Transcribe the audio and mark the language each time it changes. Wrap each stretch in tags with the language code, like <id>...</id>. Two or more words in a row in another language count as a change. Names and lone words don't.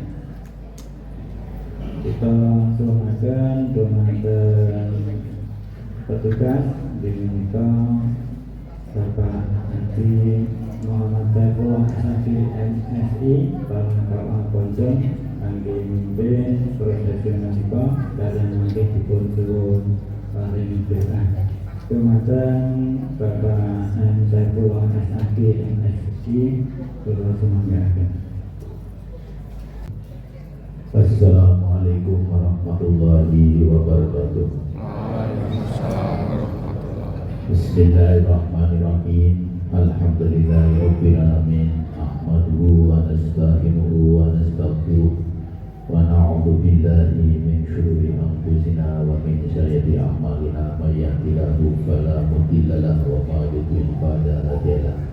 <jv>Kita suwungaken dhumateng petugas menika Bapak Haji Muhammad Saifullah Haji MSI Palangkarang Ponjong kangge mimpin prosesi menika dalem mangke dipun suwun paring berkah. Dhumateng Bapak M Saifullah Haji MSI kula sumanggaken.</jv> <ar>السلام عليكم ورحمة الله وبركاته. بسم الله الرحمن الرحيم. الحمد لله رب العالمين. أحمده ونستعينه ونستغفره ونعوذ بالله من شرور أنفسنا ومن سيئات أعمالنا من يهده الله فلا مضل له ومن يضلل فلا هادي له.</ar>